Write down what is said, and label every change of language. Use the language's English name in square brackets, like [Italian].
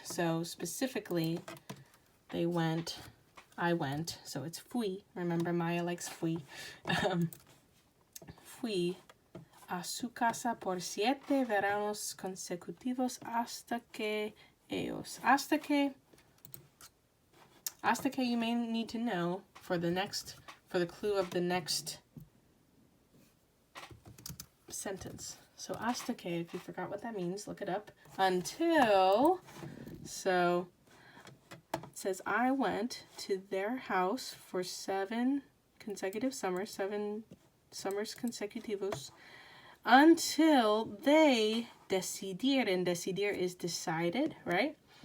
[English] So specifically, I went, so it's fui. Remember, Maya likes fui. [Spanish] Fui a su casa por 7 veranos consecutivos hasta que ellos. Hasta que [English] you may need to know for the clue of the next sentence. So [Spanish] hasta que, [English] if you forgot what that means, look it up. Until, so it says I went to their house for 7 consecutive summers, 7 summers consecutivos, until they decidir, and decidir is decided, right?